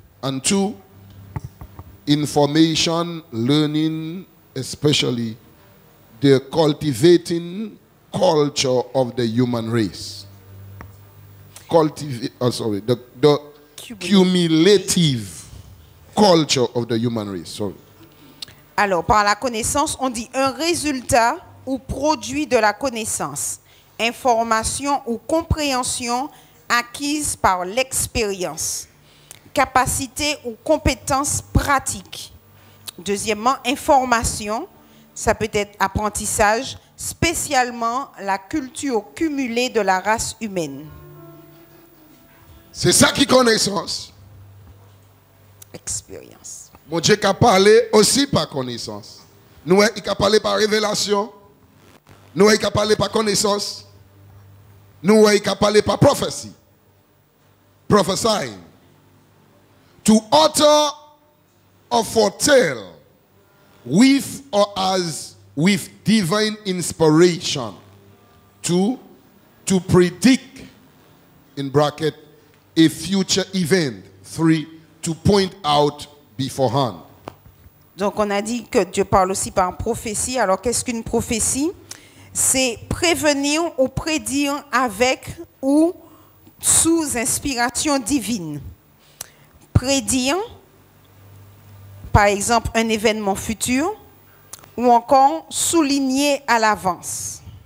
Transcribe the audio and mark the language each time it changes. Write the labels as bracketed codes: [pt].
[en] And two, information, learning, especially the cultivating culture of the human race. The cumulative culture of the human race. Sorry. [fr] Alors, par la connaissance, on dit un résultat ou produit de la connaissance, information ou compréhension acquise par l'expérience, capacité ou compétence pratique. Deuxièmement, information, ça peut être apprentissage, spécialement la culture cumulée de la race humaine. C'est ça qui est connaissance. Expérience. Mon Dieu a parlé aussi par connaissance. Nous, il a parlé par révélation. Nous, il a parlé par connaissance. Nous, il a parlé par prophétie. [en] Prophesying. To utter or foretell with or as with divine inspiration. To predict, in bracket, a future event. 3, to point out beforehand. [fr] Donc on a dit que Dieu parle aussi par prophétie. Alors qu'est-ce qu'une prophétie? C'est prévenir ou prédire avec ou sous inspiration divine. Prédire, par exemple, un événement futur ou encore souligner à l'avance.